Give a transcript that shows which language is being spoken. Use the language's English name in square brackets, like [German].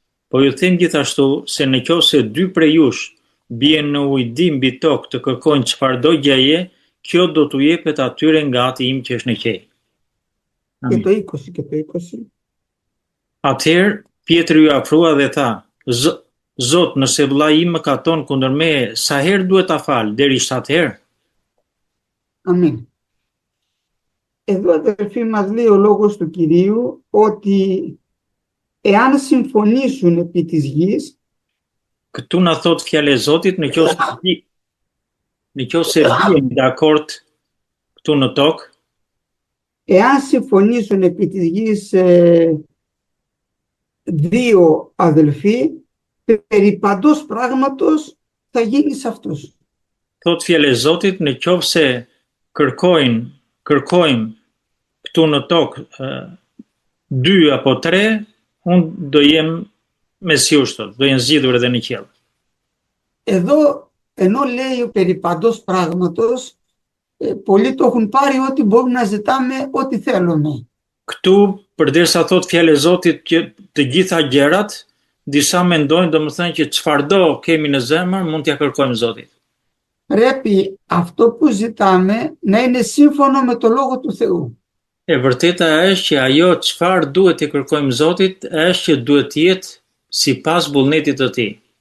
[Albanian] Po ju them gjithashtu se nëse 2 prej jush bien në ujdi mbi tokë të kërkojnë çfarëdo gjëje, kjo do t'u jepet atyre nga Ati im që është në qej. [Greek] Και το 20 και το 20. [Albanian] Atëherë Pietri ju afrua dhe tha: Zot, nëse vllai im mëkaton kundër meje, sa herë duhet ta fal? Deri 7 herë? [Greek] Αμήν. Εδώ αδελφοί μας λέει ο λόγος του Κυρίου ότι εάν συμφωνήσουν επί της γης, [Albanian] Këtu na thot fjala e Zotit nëse bien dakord këtu në tokë, [Greek] εάν συμφωνήσουν επί της γης δύο αδελφοί, περί παντός πράγματος θα γίνει σε αυτούς. [Albanian] thot fjala e Zotit nëse kërkojmë këtu në tokë 2 apo 3, unë do jem mes jush, do jenë zgjidhur edhe në qiell. [Greek] Εδώ, ενώ λέει περί παντός πράγματος, πολλοί το έχουν πάρει ότι μπορούμε να ζητάμε ό,τι θέλουμε. [Albanian] Këtu, përderisa thot fjala e Zotit që të gjitha gjërat, disa mendojnë domethënë që çfarëdo kemi në zemër mund t'ia kërkojmë Zotit. [Greek] Πρέπει αυτό που ζητάμε να είναι σύμφωνο με το Λόγο του Θεού. [Albanian] E vërteta është që ajo çfarë duhet t'i kërkojmë Zotit është që duhet të jetë sipas vullnetit të Tij.